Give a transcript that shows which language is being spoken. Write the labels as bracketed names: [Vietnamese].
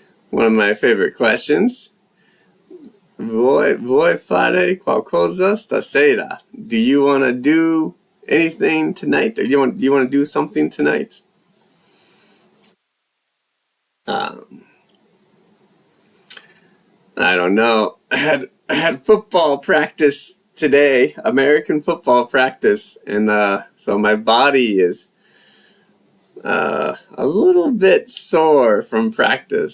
[English] One of my favorite questions. [Italian] Vuoi fare qualcosa stasera? [English] Do you want to do anything tonight? Or do you want to do something tonight? I don't know. I had football practice today, American football practice, and so my body is a little bit sore from practice.